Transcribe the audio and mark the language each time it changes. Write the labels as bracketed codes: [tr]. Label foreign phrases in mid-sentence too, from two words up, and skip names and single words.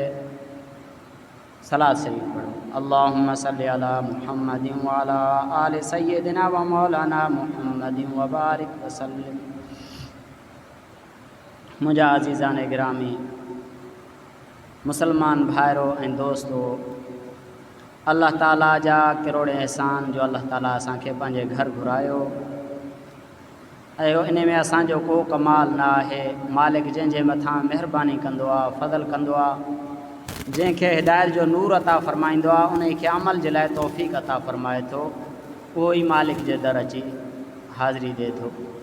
[ur] صلاۃ شریف پڑھو. [ar] اللہم صلی علی محمد وعلی آل سیدنا و مولانا محمد وبارک وسلم. [skr] مجھا عزیزان گرامی، مسلمان بھائرو ऐं دوستو، اللہ تعالیٰ جا کروڑے احسان جو اللہ تعالیٰ اساں کے پنجے گھر گھرایو. ان میں اساں جو کو کمال نہ ہے. مالک جن جے متھاں مہربانی کندو آ، فضل کندو آ، جن کے ہدایت جو نور عطا فرمائندو آ، انہیں کے عمل جے لائے توفیق عطا فرمائے تو کوئی مالک جے در اچی حاضری دے تو.